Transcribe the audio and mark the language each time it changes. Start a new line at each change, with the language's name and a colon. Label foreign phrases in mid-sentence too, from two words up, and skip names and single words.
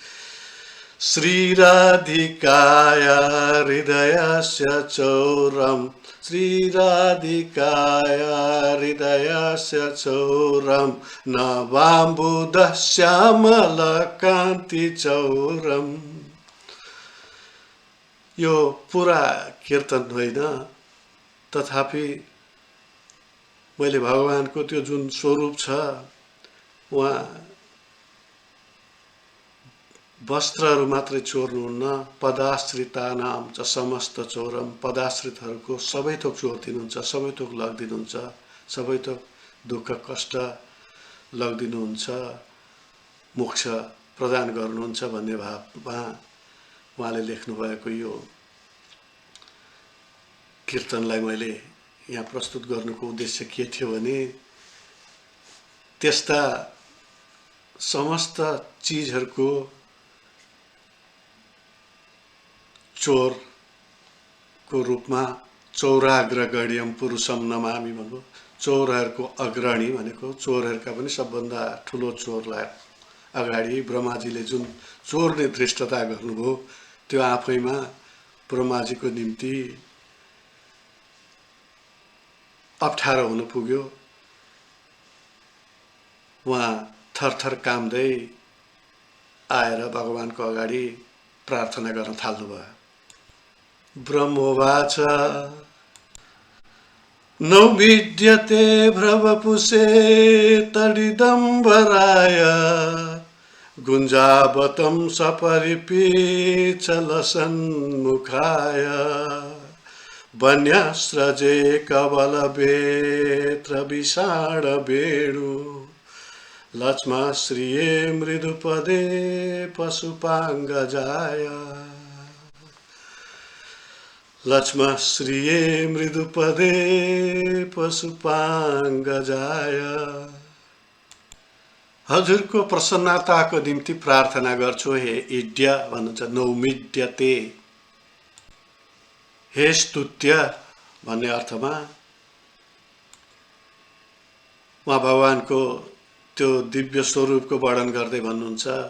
Sanskrit: श्रीराधिकाया हृदयस्य चौरम, श्रीराधिकाया हृदयस्य चौरम नवाम्बुदः श्यामलकान्ति चौरम।
Nepali: यो पुरा कीर्तन होइन, तथापि मैले भगवानको त्यो जुन स्वरूप छ, उहाँ वस्त्रहरू मात्रै चोर्नुहुन्न,
Sanskrit: पदाश्रितानां च समस्त चौरम।
Nepali: पदाश्रितहरूको सबै थोक चोर्दिनुहुन्छ, सबै थोक लगिदिनुहुन्छ, सबै थोक दुःख कष्ट लगिदिनुहुन्छ, मोक्ष प्रदान गर्नुहुन्छ भन्ने भावमा उहाँले लेख्नुभएको यो कीर्तनलाई मैले यहाँ प्रस्तुत गर्नुको उद्देश्य के थियो भने, त्यस्ता समस्त चिजहरूको चोरको रूपमा
Sanskrit: चौराग्रगण्यम पुरुषम नमामि
Nepali: भन्नु। चोरहरूको अग्रणी भनेको चोरहरूका पनि सबभन्दा ठुलो चोरलाई अगाडि ब्रह्माजीले जुन चोर्ने धृष्टता गर्नुभयो, त्यो आफैमा ब्रह्माजीको निम्ति अप्ठ्यारो हुन पुग्यो। उहाँ थरथर काम्दै आएर भगवानको अगाडि प्रार्थना गर्न थाल्नुभयो।
Sanskrit: ब्रह्मोवाच नौ विद्यते भ्रवपुषे तडिदम्बराय गुञ्जावतं सपरिपीचलसन्मुखाय वन्यस्रजे कवलवेत्र विषाण वेणु लक्ष्मश्रिये मृदुपदे पशुपाङ्गजाय लक्ष्मश्रिये मृदुपदे पशुपाङ्गजाय।
Nepali: हजुरको प्रसन्नताको निम्ति प्रार्थना गर्छु हे इड्य भन्नुहुन्छ। नौमिड्यते हे स्तुत्य भन्ने अर्थमा उहाँ भगवानको त्यो दिव्य स्वरूपको वर्णन गर्दै भन्नुहुन्छ।